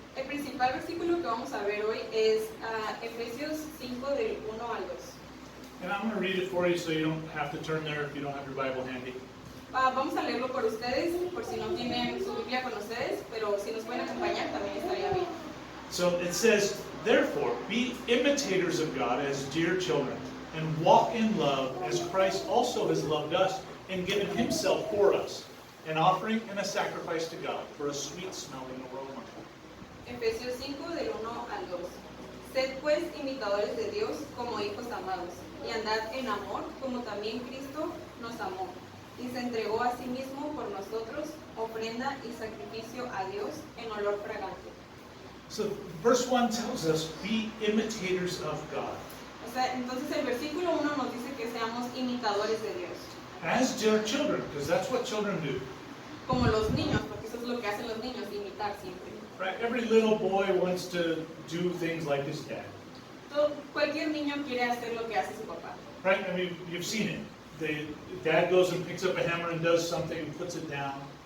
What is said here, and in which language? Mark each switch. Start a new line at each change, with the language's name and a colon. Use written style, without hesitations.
Spanish: El principal versículo que vamos a ver hoy es Efesios 5 del 1 al 2.
English: And I'm going to read it for you so you don't have to turn there if you don't have your Bible handy.
Spanish: Vamos a leerlo por ustedes, por si no tienen su Biblia con ustedes, pero si nos pueden acompañar también estaría bien.
English: So it says, therefore, be imitators of God as dear children, and walk in love as Christ also has loved us and given himself for us, an offering and a sacrifice to God for a sweet-smelling aroma.
Spanish: Efesios 5 del 1 al 2. Sed pues imitadores de Dios como hijos amados, y andad en amor como también Cristo nos amó, y se entregó a sí mismo por nosotros, ofrenda y sacrificio a Dios en olor fragante.
English: So verse 1 tells us, be imitators of God.
Spanish: O sea, entonces el versículo 1 nos dice que seamos imitadores de Dios.
English: As dear children, because that's what children do.
Spanish: Como los niños, porque eso es lo que hacen los niños, imitar siempre.
English: Right? Every little boy wants to do things like his dad.
Spanish: Cualquier niño quiere hacer lo que hace su papá.
English: Right? I mean, you've seen it. The dad goes and picks up a hammer and does something and puts it down.